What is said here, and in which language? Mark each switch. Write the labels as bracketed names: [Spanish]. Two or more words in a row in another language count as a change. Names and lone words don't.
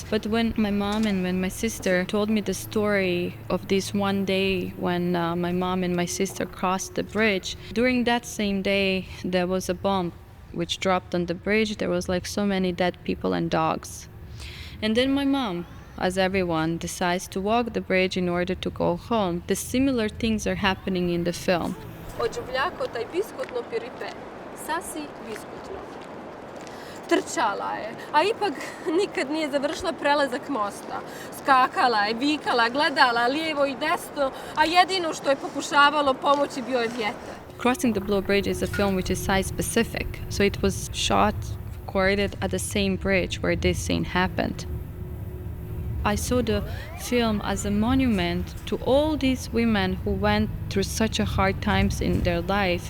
[English] But when my mom and when my sister told me the story of this one day when my mom and my sister crossed the bridge, during that same day there was a bomb which dropped on the bridge. There was like so many dead people and dogs. And then my mom, as everyone, decides to walk the bridge in order to go home. The similar things are happening in the film. Taj biskutno piripe, sasi biskutno. [Croatian] Trčala je, a ipak nikad nije završila prelazak mosta. Skakala je, vikala, gledala lijevo I desno, a jedino što je pokušavalo pomoći bio je vjetar. [English] Crossing the Blue Bridge is a film which is site-specific, so it was shot, recorded at the same bridge where this scene happened. I saw the film as a monument to all these women who went through such a hard times in their life.